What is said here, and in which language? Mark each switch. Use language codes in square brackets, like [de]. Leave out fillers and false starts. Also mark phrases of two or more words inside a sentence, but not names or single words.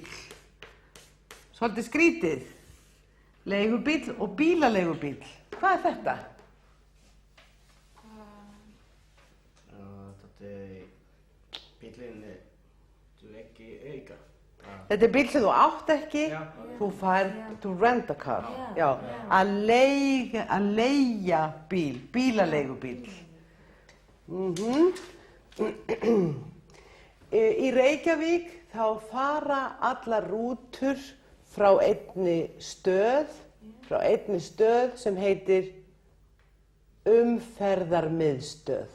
[is] Svolítið skrítið. Leigubíl og bílaleigubíl. Hvað er þetta? Þetta bílinn þú ekki eiga. Þetta er bíl sem þú átt ekki. Þú fær [en] to rent a car. [is] Já. Að leigja bíl. Bílaleigubíl. Í Reykjavík þá fara allar rútur frá einni stöð sem heitir umferðarmiðstöð.